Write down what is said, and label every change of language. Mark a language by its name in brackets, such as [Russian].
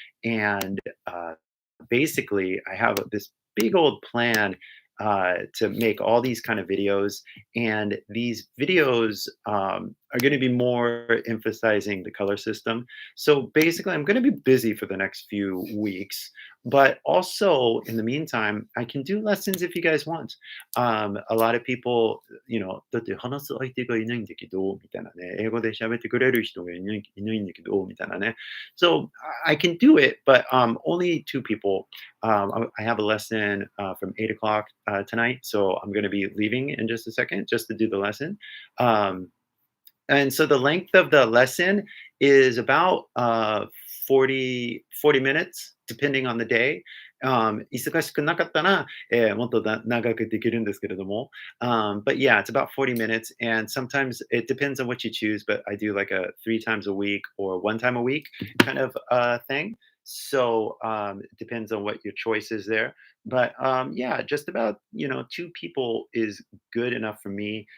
[English] And basically, I have this big old plan to make all these kind of videos, and these videos are going to be more emphasizing the color system. So basically, I'm going to be busy for the next few weeks, but also in the meantime, I can do lessons if you guys want. A lot of people, [Japanese] だって話す相手がいないんだけど、みたいなね、英語で喋ってくれる人がいないんだけど、みたいなね。 [English] So I can do it, but only two people. I have a lesson from 8 o'clock tonight, so I'm going to be leaving in just a second just to do the lesson. And so the length of the lesson is about 40 minutes, depending on the day. [Japanese] 忙しくなかったら、もっと長くできるんですけれども。 [English] But yeah, it's about 40 minutes. And sometimes it depends on what you choose, but I do like a 3 times a week or 1 time a week kind of thing. So it depends on what your choice is there. But yeah, just about, two people is good enough for me.